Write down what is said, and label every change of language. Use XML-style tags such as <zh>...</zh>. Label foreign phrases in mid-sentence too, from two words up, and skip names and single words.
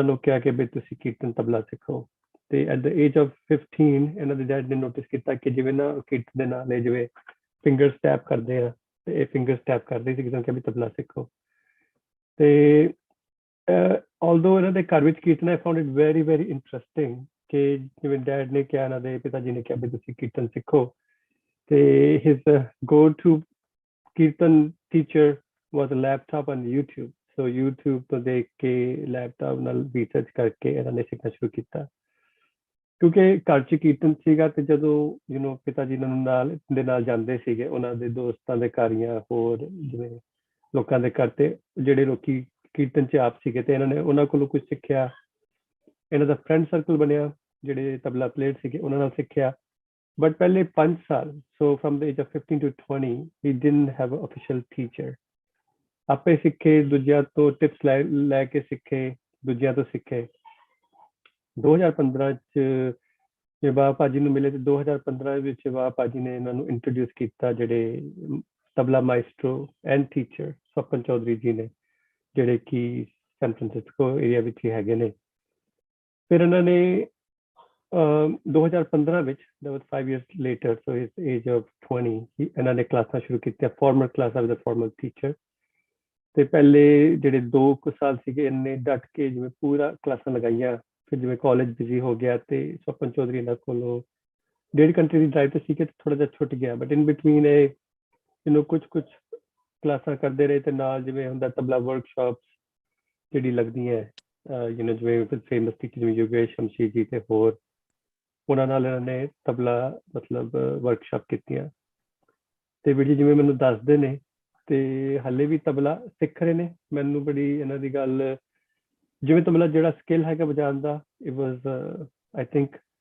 <pa>ਨੂੰ ਕਿਹਾ ਕਿ ਵੀ ਤੁਸੀਂ ਕੀਰਤਨ ਤਬਲਾ ਸਿੱਖੋ ਤੇ</pa> <en>at the age of 15</en> <pa>ਇਹਨਾਂ ਦੇ ਡੈਡ ਨੇ ਨੋਟਿਸ ਕੀਤਾ ਕਿ ਜਿਵੇਂ ਨਾ ਕੀਰਤਨ ਦੇ ਨਾਲ ਜਿਵੇਂ</pa> <en>finger step</en> <pa>ਕਰਦੇ ਆ ਤੇ ਇਹ</pa> <en>finger step</en> <pa>ਕਰਦੇ ਸੀ ਕਿਹਾ ਵੀ ਤਬਲਾ ਸਿੱਖੋ ਤੇ although ਇਹਨਾਂ ਦੇ ਘਰ ਵਿੱਚ ਕੀਰਤਨ</pa> <en>I found it very very interesting</en> <pa>ਕਿ ਜਿਵੇਂ ਡੈਡ ਨੇ ਕਿਹਾ ਇਹਨਾਂ ਦੇ ਪਿਤਾ ਜੀ ਨੇ ਕਿਹਾ ਵੀ ਤੁਸੀਂ ਕੀਰਤਨ ਸਿੱਖੋ ਤੇ</pa> <en>his go to</en> <pa>ਕੀਰਤਨ teacher</pa> <en>was a laptop on YouTube so</en> <pa>YouTube ਤੋਂ ਦੇਖ ਕੇ ਲੈਪਟਾਪ ਨਾਲ ਰਿਸਰਚ ਕਰਕੇ ਇਹਨਾਂ ਨੇ ਸਿੱਖਣਾ ਸ਼ੁਰੂ ਕੀਤਾ ਕਿਉਂਕਿ ਘਰ 'ਚ ਕੀਰਤਨ ਸੀਗਾ ਤੇ ਜਦੋਂ ਪਿਤਾ ਜੀ ਦੇ ਨਾਲ ਜਾਂਦੇ ਸੀਗੇ ਉਹਨਾਂ ਦੇ ਦੋਸਤਾਂ ਦੇ ਘਰ ਜਾਂ ਹੋਰ ਜਿਵੇਂ ਲੋਕਾਂ ਦੇ ਘਰ ਤੇ ਜਿਹੜੇ ਲੋਕੀ ਕੀਰਤਨ 'ਚ ਆਪ ਸੀਗੇ ਤੇ ਇਹਨਾਂ ਨੇ ਉਹਨਾਂ ਕੋਲੋਂ ਕੁਝ ਸਿੱਖਿਆ ਇਹਨਾਂ ਦਾ</pa> <en>friend circle</en> <pa>ਬਣਿਆ ਜਿਹੜੇ ਤਬਲਾ ਪਲੇਅਰ ਸੀਗੇ ਉਹਨਾਂ ਨਾਲ ਸਿੱਖਿਆ ਬਟ ਪਹਿਲੇ 5 ਸਾਲ</pa> <en>so from the age of 15 to 20 he didn't have an official teacher</en> <pa>ਆਪੇ ਸਿੱਖੇ ਦੂਜਿਆਂ ਤੋਂ ਟਿਪਸ ਲੈ ਕੇ ਸਿੱਖੇ ਦੂਜਿਆਂ ਤੋਂ ਸਿੱਖੇ 2015 'ਚ ਜੇ ਬਾਬਾ ਭਾਜੀ ਨੂੰ ਮਿਲੇ ਤੇ 2015 ਵਿੱਚ ਬਾਬਾ ਭਾਜੀ ਨੇ ਇਹਨਾਂ ਨੂੰ ਇੰਟਰੋਡਿਊਸ ਕੀਤਾ ਜਿਹੜੇ ਤਬਲਾ</pa> <en>maestro and teacher</en> <pa>ਸਵਪਨ ਚੌਧਰੀ ਜੀ ਨੇ ਜਿਹੜੇ ਕਿ ਸੈਨ ਫਰਾਂਸਿਸਕੋ ਏਰੀਆ ਵਿੱਚ ਹੀ ਹੈਗੇ ਨੇ ਫਿਰ ਇਹਨਾਂ ਨੇ 2015 ਵਿੱਚ</pa> <en>that was 5 years later so his age of 20</en> <pa>ਇਹਨਾਂ ਨੇ ਕਲਾਸਾਂ ਸ਼ੁਰੂ ਕੀਤੀਆਂ ਫਾਰਮਲ ਕਲਾਸਾਂ</pa> <en>with a formal teacher</en> <pa>ਤੇ ਪਹਿਲੇ ਜਿਹੜੇ 2 ਸਾਲ ਸੀਗੇ ਇਹਨੇ ਡਟ ਕੇ ਜਿਵੇਂ ਪੂਰਾ ਕਲਾਸਾਂ ਲਗਾਈਆਂ ਫਿਰ ਜਿਵੇਂ ਕਾਲਜ ਬਿਜ਼ੀ ਹੋ ਗਿਆ ਤੇ ਸਵਪਨ ਚੌਧਰੀ ਇਹਨਾਂ ਕੋਲੋਂ 1.5 ਘੰਟੇ ਦੀ ਡਰਾਈਵ ਤੇ ਸੀਗੇ ਥੋੜਾ ਜਿਹਾ ਛੁੱਟ ਗਿਆ</pa> <en>but in between</en> <pa>ਇਹ ਕੁਝ ਕਲਾਸਾਂ ਕਰਦੇ ਰਹੇ ਤੇ ਨਾਲ ਜਿਵੇਂ ਹੁੰਦਾ ਤਬਲਾ ਵਰਕਸ਼ਾਪਸ ਜਿਹੜੀ ਲੱਗਦੀਆਂ ਜਿਵੇਂ</pa> <en>famous teacher</en> <pa>ਜਿਵੇਂ ਯੋਗੇਸ਼ ਸ਼ਮਸ਼ੀ ਜੀ ਤੇ ਹੋਰ ਉਹਨਾਂ ਨਾਲ ਇਹਨਾਂ ਨੇ ਤਬਲਾ ਮਤਲਬ ਵਰਕਸ਼ਾਪ ਕੀਤੀਆਂ ਤੇ ਵੀਰ ਜੀ ਜਿਵੇਂ ਮੈਨੂੰ ਦੱਸਦੇ ਨੇ ਤੇ ਹਾਲੇ ਵੀ ਤਬਲਾ ਸਿੱਖ ਰਹੇ ਨੇ ਮੈਨੂੰ ਬੜੀ ਇਹਨਾਂ ਦੀ ਗੱਲ ਜਿਵੇਂ ਤਬਲਾ ਜਿਹੜਾ ਸਕਿੱਲ ਹੈਗਾ ਵਜਾਉਣ ਦਾ</pa> <en>it was I think</en>